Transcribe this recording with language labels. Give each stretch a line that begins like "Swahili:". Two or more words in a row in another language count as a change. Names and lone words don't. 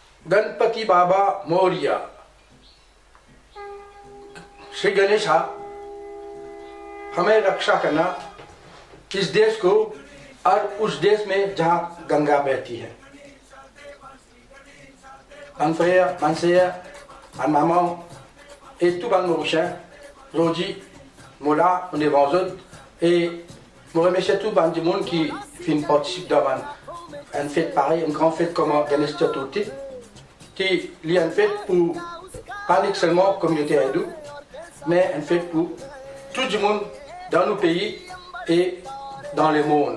Hindi: गणपति बाबा मौर्य श्री गणेशा हमें रक्षा करना इस देश को और उस देश में जहाँ गंगा बहती है
French: Manfreya, Manseya, an maman et tout le monde, Rogi, Mola, on est vendredi et je remercie tout le monde qui participe dans une fête pareille, une grande fête comme Ganesh Chaturthi, qui est une fête pour pas seulement la communauté hindoue, mais une fête pour tout le monde dans nos pays et dans le monde.